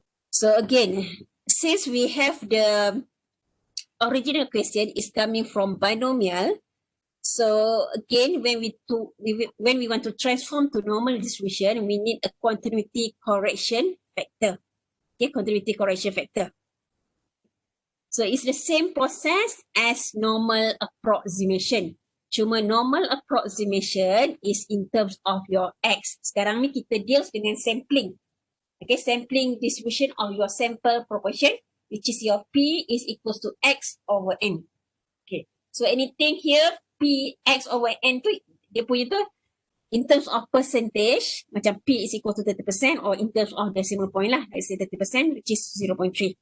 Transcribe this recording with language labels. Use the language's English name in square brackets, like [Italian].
[English] So again, since we have the original question is coming from binomial, so again, when we want to transform to normal distribution, we need a continuity correction factor. Okay, continuity correction factor. So it's the same process as normal approximation. Cuma normal approximation is in terms of your x. [Malay] Sekarang ni kita deals dengan sampling. [English] Okay, sampling distribution of your sample proportion, which is your P is equals to X over N. Okay, so anything here, P X over N [Malay] tu, dia punya tu, [English] in terms of percentage, macam P is equal to 30% or in terms of decimal point lah, let's say 30%, which is 0.3.